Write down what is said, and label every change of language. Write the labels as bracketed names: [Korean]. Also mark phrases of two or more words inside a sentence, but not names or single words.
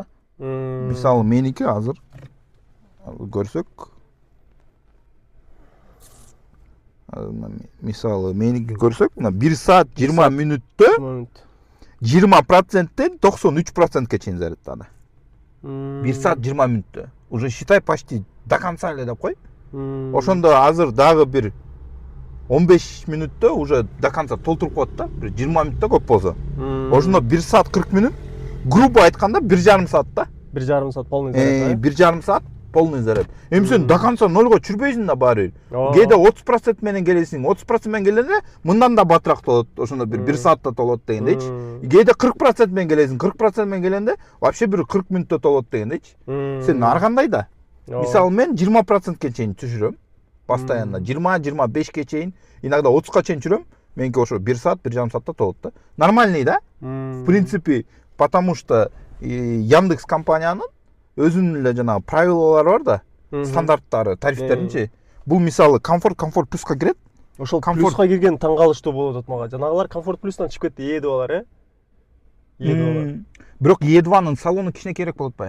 [Kyrgyz] Мисалы меники азыр көрсөк, мисалы меники көрсөк, мына 1 саат 20 мүнөттө 20%тен 93%ке чейин зарядтады. 1 саат 20 мүнөттө. [Russian] Уже считай почти до конца [Kyrgyz] эле деп кой. Ошондо азыр дагы бир 15 мүнөттө [Russian] уже до конца [Kyrgyz] толтуруп коет да. 20 мүнөттө көп болсо. Ошондо 1 саат 40 мүнөт, грубо айтканда 1,5 саат да. 1,5 саат [Russian] полный заряд. [Kyrgyz] 1,5 саат [Russian] полный заряд. [Kyrgyz] Эми сен [Russian] до конца [Kyrgyz] нолго чүрбөйсүң да баары. Кээде 30% менен келесиң, 30% менен келгенде мындан да батыраак толот. Ошондо бир 1 саатта толот дегендейчи. Кээде 40% менен келесиң, 40% менен келгенде вообще бир 40 мүнөттө толот дегендейчи. Сен ар кандай да. Мисалы мен 20%ке чейин түшүрөм. Постоянно 20-25ке чейин, иногда 30ка чейин жүрөм. Меники ошо 1 саат, 1,5 саатта толот да. Нормальный да. [Russian] В принципе, потому что [Kyrgyz] Яндекс компаниянын өзүнүн эле жана правилалары бар да, стандарттары, тарифтеринчи. Бул мисалы комфорт плюска кирет. Ошол плюска кирген таң калыштуу болуп атат мага. Жанагылар комфорт плюстан чыгып кетти, E2-алар, E2-алар. Бирок E2-нын салону кичине керек болот атпайбы?